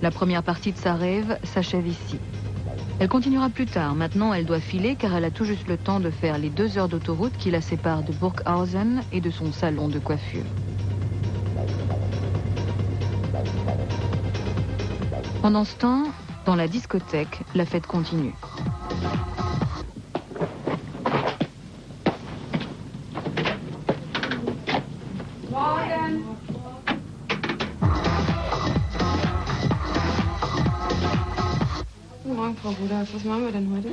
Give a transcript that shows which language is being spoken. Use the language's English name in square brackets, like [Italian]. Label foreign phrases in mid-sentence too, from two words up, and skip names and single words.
[French] La première partie de sa rêve s'achève ici. Elle continuera plus tard. Maintenant, elle doit filer car elle a tout juste le temps de faire les 2 heures d'autoroute qui la séparent de Burghausen et de son salon de coiffure. Pendant ce temps, dans la discothèque, la fête continue. [German] Guten Morgen, Frau Rudolph. Was machen wir denn heute?